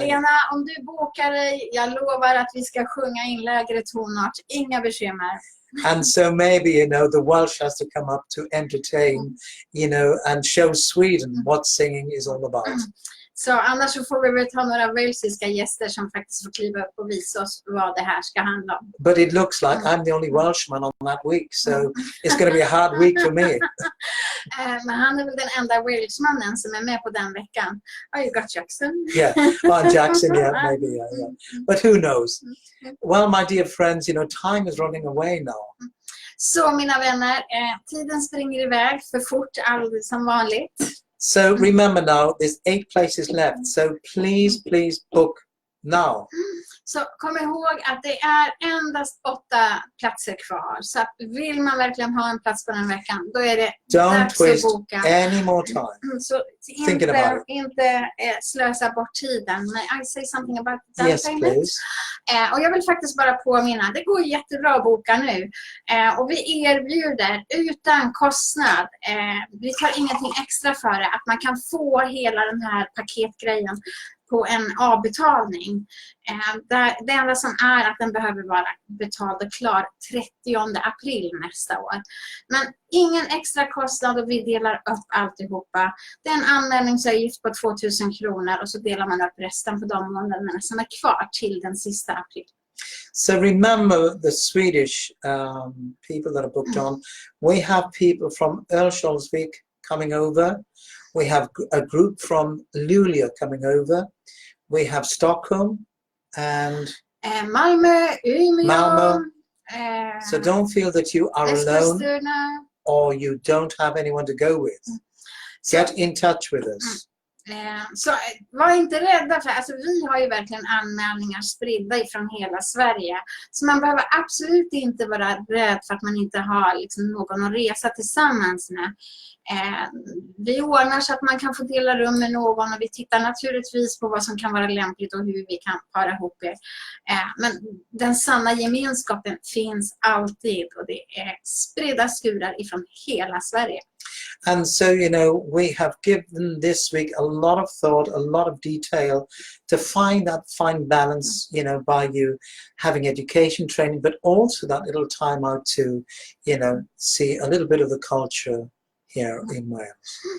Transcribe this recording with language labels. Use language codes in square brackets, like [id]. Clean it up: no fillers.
[sv] Lena, om du bokar dig, jag lovar att vi ska sjunga in lägre tonart. Inga bekymmer. [en] And so maybe, the Welsh has to come up to entertain, and show Sweden what singing is all about. [sv] Så annars så får vi väl ta några walesiska gäster som faktiskt får kliva upp och visa oss vad det här ska handla om. [en] But it looks like I'm the only Welshman on that week, so it's going to be a hard week for me. [sv] Men han är väl den enda Walesmannen som är med på den veckan. [en] Oh, you got Jackson. Yeah, Jackson, yeah, maybe, yeah. But who knows? Well, my dear friends, time is running away now. [sv] Så mina vänner, tiden springer iväg för fort, alldeles som vanligt. [en] So remember now, there's 8 places left. So please book now. [sv] Så kom ihåg att det är endast 8 platser kvar. Så att vill man verkligen ha en plats på den veckan, då är det dags att boka. [en] Any more time. [sv] Så inte slösa bort tiden. [en] May I say something about that? Yes, please. [sv] Och jag vill faktiskt bara påminna, det går jättebra att boka nu. Och vi erbjuder utan kostnad, vi tar ingenting extra för det, att man kan få hela den här paketgrejen på en avbetalning. Det enda som är att den behöver vara betald och klar 30 april nästa år. Men ingen extra kostnad och vi delar upp alltihopa. Det är en anmälningsavgift på 2000 kronor och så delar man upp resten på de månaderna som är kvar till den sista april. [en] So remember the Swedish people that are booked on. We have people from Örnsköldsvik coming over. We have a group from Luleå coming over. We have Stockholm and Malmö, Umeå. So don't feel that you are alone or you don't have anyone to go with. Get in touch with us. [sv] Så var inte rädda för, alltså vi har ju verkligen anmälningar spridda ifrån hela Sverige. Så man behöver absolut inte vara rädd för att man inte har liksom någon att resa tillsammans med. Vi ordnar så att man kan få dela rum med någon och vi tittar naturligtvis på vad som kan vara lämpligt och hur vi kan para ihop er. Men den sanna gemenskapen finns alltid och det är spridda skurar ifrån hela Sverige. [en] And so, we have given this week a lot of thought, a lot of detail to find that fine balance, by you having education training, but also that little time out to, see a little bit of the culture here in Wales.